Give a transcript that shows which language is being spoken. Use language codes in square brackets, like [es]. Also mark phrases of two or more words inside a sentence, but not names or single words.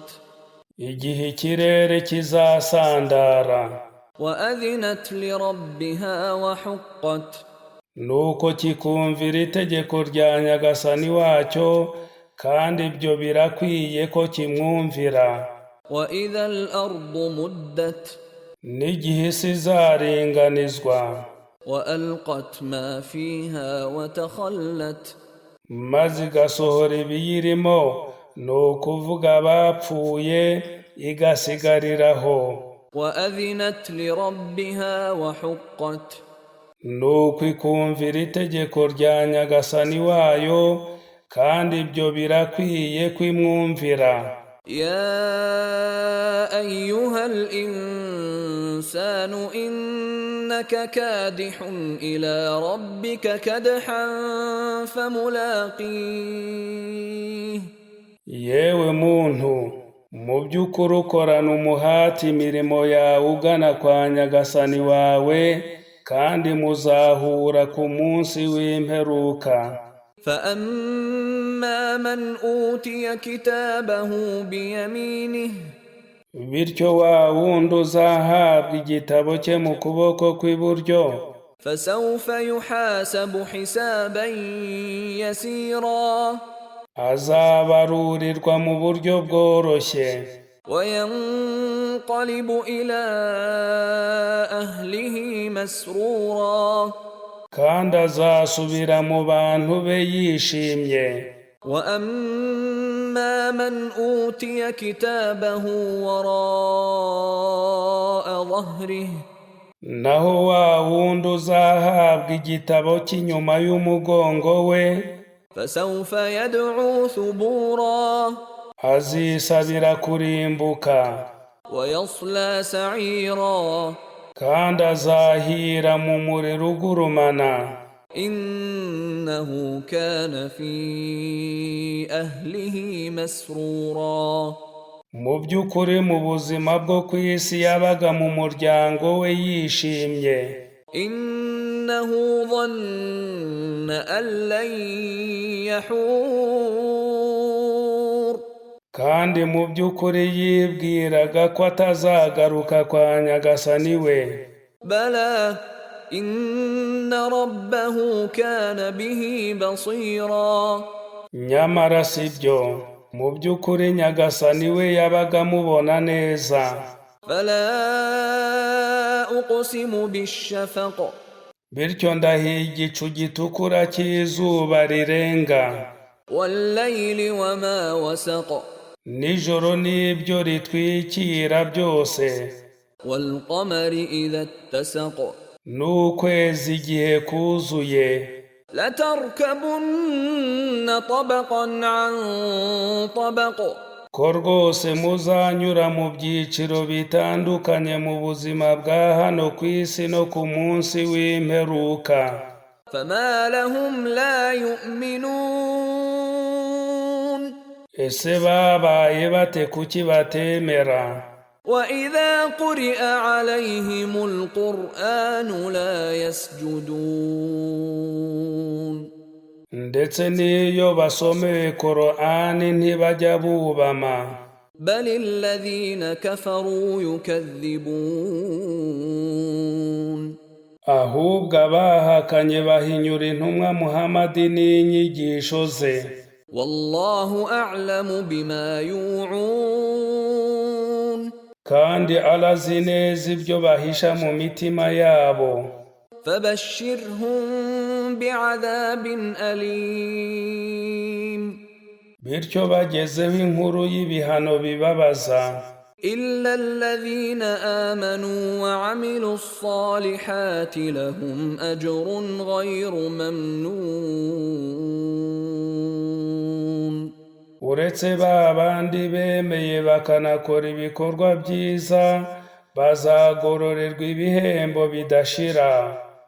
[rw] Igihe ikirere kizasandara [ar] وأذنت لربها وحقت, [rw] nuko kikumvira itegeko rya Nyagasani wacyo, kandi ibyo birakwiye ko kimwumvira. [ar] وإذا الأرض مدت, [rw] N'igihe isi izaringanizwa, [ar] وألقت ما فيها وتخلت, [rw] maze igasohora ibiyirimo, ni ukuvuga abapfuye, igasigariraho. [ar] وأذنت لربها وحقت, [rw] Nuko ikumvira itegeko rya Nyagasani wayo, kandi ibyo birakwiye kwimwumvira. [ar] يا أيها الإنسان إنك كادح إلى ربك كدحا فملاقيه. [rw] Yewe muntu, mu by'ukuri ukorana umuhati imirimo yawe ugana kwa Nyagasani wawe, kandi muzahura ku munsi w'imperuka. [ar] فأما من أوتي كتابه بيمينه [rw] Bityo wa wundi uzahabwa igitabo cye mu kuboko kw'iburyo, [ar] فسوف يحاسب حسابا يسيرا [rw] azabarurirwa mu buryo bworoshye, [ar] وينقلب إلى أهله مسرورا [rw] kandi azasubira mu bantu be yishimye. [ar] وأما من أوتي كتابه وراء ظهره [rw] Naho wa wundi uzahabwa igitabo cy'inyuma y'umugongo we, [ar] فسوف يدعو ثبورا [rw] azisabira kurimbuka, [ar] ويصلى سعيرا [rw] kandi azahira mu muriro ugurumana. [ar] إنه كان في أهله مسرورا. [rw] Mu by'ukuri mu buzima bwo ku isi yabaga mu muryango we yishimye. [ar] إنه ظن أن لن يحور. [rw] Kandi mu by'ukuri yibwiraga ko atazagaruka kwa Nyagasani we. [ar] بلى إن ربه كان به بصيرا. [rw] Nyamara si byo, mu by'ukuri Nyagasani we yabaga amubona neza. [ar] فلا أقسم بالشفق [rw] Bityo ndahiye igicu gitukura cy'izuba rirenga, [ar] والليل وما وسق [rw] nijoro n'ibyo ritwikira byose, [ar] والقمر إذا اتسق [rw] n'ukwezi igihe kuzuye. [ar] لتركبن طبقا عن طبق [rw] Ko rwose muzanyura mu byiciro bitandukanye mu buzima bwa hano ku isi no ku munsi w'imperuka. [ar] فما لهم لا يؤمنون [rw] Ese babaye bate kuki batemera? [ar] وإذا قرئ عليهم القرآن لا يسجدون [rw] Ndetse n'iyo basomewe Korani ntibajya bubama. [ar] بل الذين كفروا يكذبون [rw] Ahubwo abahakanye bahinyura intumwa Muhamadi n'inyigisho ze. [ar] والله أعلم بما يوعون [rw] Kandi arazi neza ibyo bahisha mu mitima yabo. [ar] فبشرهم بعذاب أليم [rw] Bityo bagezeho inkuru y'ibihano bibabaza. [ar] إلا الذين آمنوا وعملوا الصالحات لهم أجر غير ممنون. [rw] Uretse ba bandi bemeye bakanakora ibikorwa byiza, bazagororerwa ibihembo bidashira.